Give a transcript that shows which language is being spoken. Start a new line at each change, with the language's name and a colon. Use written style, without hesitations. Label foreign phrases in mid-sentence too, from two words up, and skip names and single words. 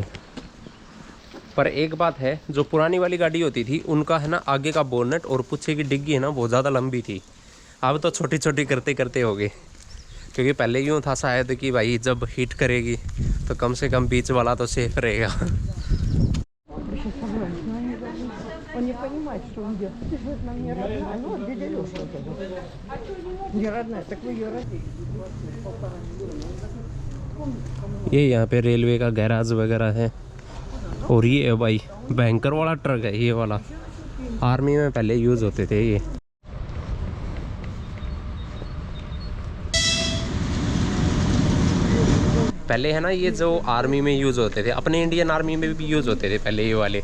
Hindi: पर एक बात है, जो पुरानी वाली गाड़ी होती थी उनका है ना आगे का बोनट और पीछे की डिग्गी है ना बहुत ज़्यादा लंबी थी। अब तो छोटी छोटी करते करते हो गए, क्योंकि पहले यूँ था शायद कि भाई जब हीट करेगी तो कम से कम बीच वाला तो सेफ रहेगा।
Russian: Он не понимает, что он делает. Ты же нам не родная. Ну, вот дядя Леша вот это. Не родная, так вы ее родили.
Hindi: ये यहाँ पे रेलवे का गैराज वगैरह है। और ये है भाई बैंकर वाला ट्रक है, ये वाला आर्मी में पहले यूज़ होते थे ये। पहले है ना ये जो आर्मी में यूज़ होते थे, अपने इंडियन आर्मी में भी यूज़ होते थे पहले ये वाले।